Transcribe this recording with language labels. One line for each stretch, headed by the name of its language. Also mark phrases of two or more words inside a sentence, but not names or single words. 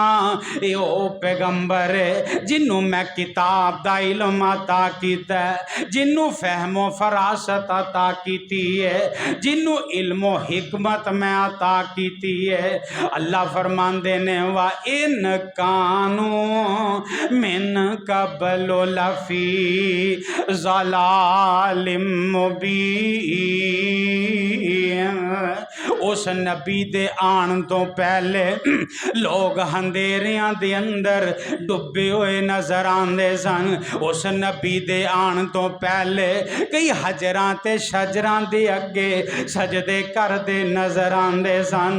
Punjabi: ਯੋ ਪੈਗ਼ੰਬਰ ਹੈ ਜਿਹਨੂੰ ਮੈਂ ਕਿਤਾਬ ਦਾ ਇਲਮ ਅਤਾ ਕੀਤਾ ਹੈ, ਜਿਹਨੂੰ ਫ਼ਹਿਮੋ ਫ਼ਰਾਸਤ ਅਤਾ ਕੀਤੀ ਹੈ, ਜਿਹਨੂੰ ਇਲਮੋ ਹਿਕਮਤ ਮੈਂ ਅਤਾ ਕੀਤੀ ਹੈ। ਅੱਲਾਹ ਫ਼ਰਮਾਂਦੇ ਨੇ
Arabic: وإن كانوا من قبل لفي ضلال مبين.
Punjabi: ਉਸ ਨਬੀ ਦੇ ਆਣ ਤੋਂ ਪਹਿਲੇ ਲੋਕ ਹਨੇਰਿਆਂ ਦੇ ਅੰਦਰ ਡੁੱਬੇ ਹੋਏ ਨਜ਼ਰ ਆਂਦੇ ਸਨ। ਉਸ ਨਬੀ ਦੇ ਆਣ ਤੋਂ ਪਹਿਲੇ ਕਈ ਹਜਰਾਂ ਤੇ ਸ਼ਜਰਾਂ ਦੇ ਅੱਗੇ ਸਜਦੇ ਕਰਦੇ ਨਜ਼ਰ ਆਂਦੇ ਸਨ।